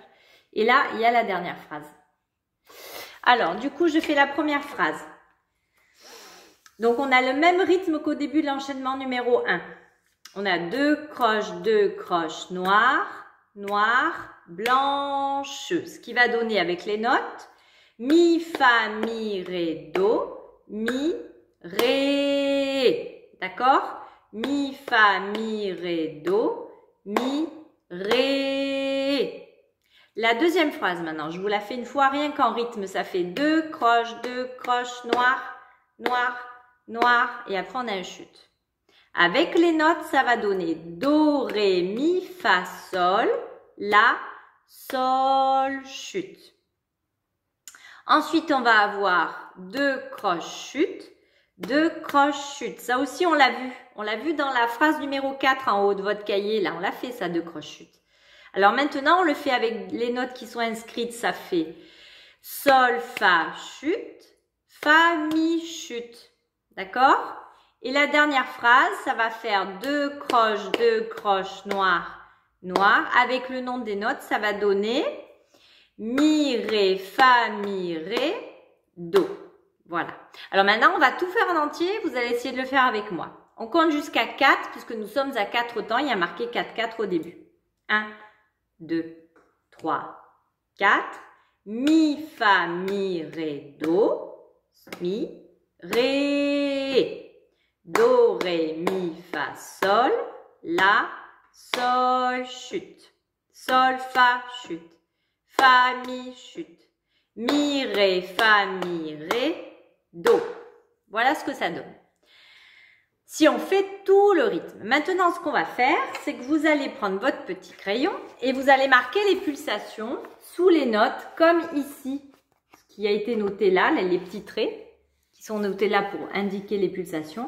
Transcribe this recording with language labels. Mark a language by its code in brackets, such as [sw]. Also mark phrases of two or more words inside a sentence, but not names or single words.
[fr] Et là, il y a la dernière phrase. Alors, du coup, je fais la première phrase. Donc, on a le même rythme qu'au début de l'enchaînement numéro 1. On a 2 croches noires, blanches. Ce qui va donner avec les notes mi, fa, mi, ré, do, mi, ré. D'accord? Mi, fa, mi, ré, do, mi, ré. La deuxième phrase maintenant, je vous la fais une fois, rien qu'en rythme, ça fait 2 croches noires, et après on a une chute. Avec les notes, ça va donner do, ré, mi, fa, sol, la, sol, chute. Ensuite, on va avoir 2 croches chutes, 2 croches chutes. Ça aussi, on l'a vu. On l'a vu dans la phrase numéro 4 en haut de votre cahier. Là, on l'a fait, ça, 2 croches chutes. Alors maintenant, on le fait avec les notes qui sont inscrites. Ça fait sol, fa, chute, fa, mi, chute. D'accord? Et la dernière phrase, ça va faire 2 croches noires. Avec le nom des notes, ça va donner mi, ré, fa, mi, ré, do. Voilà. Alors maintenant, on va tout faire en entier. Vous allez essayer de le faire avec moi. On compte jusqu'à 4 puisque nous sommes à 4 temps. Il y a marqué 4 au début. 1, 2, 3, 4. Mi, fa, mi, ré, do. Mi, ré. Do, ré, mi, fa, sol. La, sol, chute. Sol, fa, chute. fa, mi, chute. Mi, ré, fa, mi, ré, do. Voilà ce que ça donne. Si on fait tout le rythme. Maintenant, ce qu'on va faire, c'est que vous allez prendre votre petit crayon et vous allez marquer les pulsations sous les notes, comme ici, ce qui a été noté là, les petits traits qui sont notés là pour indiquer les pulsations.